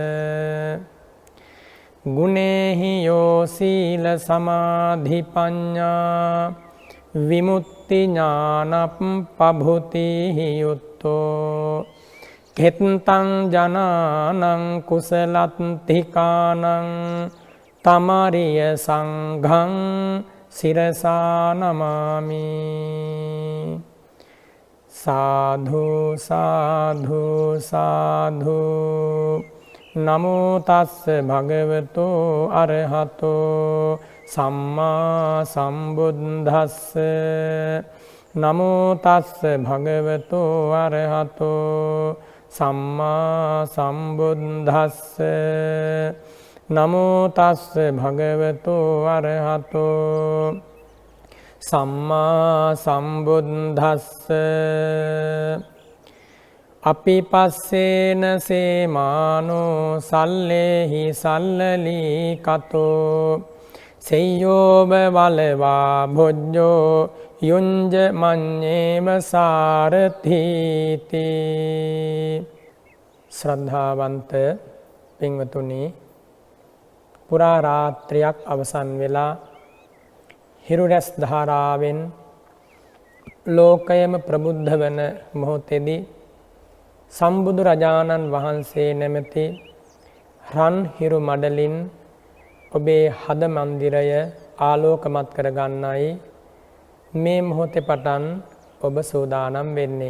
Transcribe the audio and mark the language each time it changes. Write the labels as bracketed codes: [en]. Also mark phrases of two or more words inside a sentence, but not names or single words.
[pi] गुणेहि यो शीलसमाधिपञ्ञा विमुक्तिज्ञानपभूतिहि युक्तो खेत्तं जनानं कुशलात्थिकानं तमरिय संघं शिरसा नमामि साधु साधु साधु नमो तस्स भगवतो अरहतो सम्मा सम्बुद्धस्स नमो तस्स भगवतो अरहतो सम्मा सम्बुद्धस्स नमो तस्स भगवतो अरहतो सम्मा सम्बुद्धस्स अपि पस्सेन सेमानो सल्लेहि सल्लली कतो सेय्योब वलवा भुज्जो युञ्ज मन्येव सारथीति [si] ශ්‍රද්ධාවන්ත පින්වතුනි පුරා රාත්‍රියක් අවසන් වෙලා හිරුරැස් ධාරාවෙන් ලෝකයම ප්‍රබුද්ධ වන මොහොතේදී සම්බුදු රජාණන් වහන්සේ නැමැති රන් හිරු මඩලින් ඔබේ හද මන්දිරය ආලෝකමත් කරගන්නයි මේ මොහොතේ පටන් ඔබ සූදානම් වෙන්නේ.